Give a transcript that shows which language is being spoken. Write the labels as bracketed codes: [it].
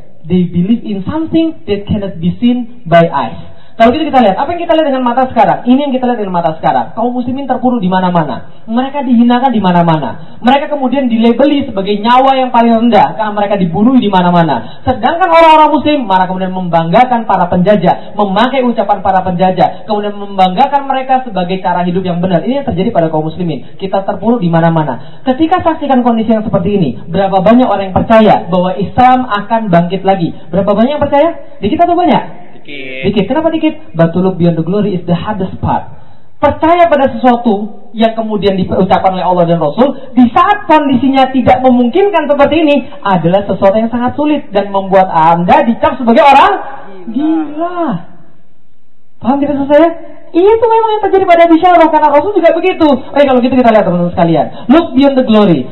[en] They believe in something that cannot be seen by eyes. [id] Kalau gitu kita lihat, apa yang kita lihat dengan mata sekarang? Ini yang kita lihat dengan mata sekarang. Kaum muslimin terpuruk di mana-mana. Mereka dihinakan di mana-mana. Mereka kemudian dilabeli sebagai nyawa yang paling rendah karena mereka dibunuh di mana-mana. Sedangkan orang-orang muslim mereka kemudian membanggakan para penjajah, memakai ucapan para penjajah, kemudian membanggakan mereka sebagai cara hidup yang benar. Ini yang terjadi pada kaum muslimin. Kita terpuruk di mana-mana. Ketika saksikan kondisi yang seperti ini, berapa banyak orang yang percaya bahwa Islam akan bangkit lagi? Berapa banyak yang percaya? Dikit atau banyak? Dikit. Kenapa dikit? [en] But to look beyond the glory is the hardest part. [id] Percaya pada sesuatu yang kemudian diucapkan oleh Allah dan Rasul di saat kondisinya tidak memungkinkan seperti ini adalah sesuatu yang sangat sulit dan membuat anda dicap sebagai orang gila. Paham tidak saya? Itu memang yang terjadi pada Bisharoh karena Rasul juga begitu. Oke, kalau gitu kita lihat teman-teman sekalian. [en] Look beyond the glory.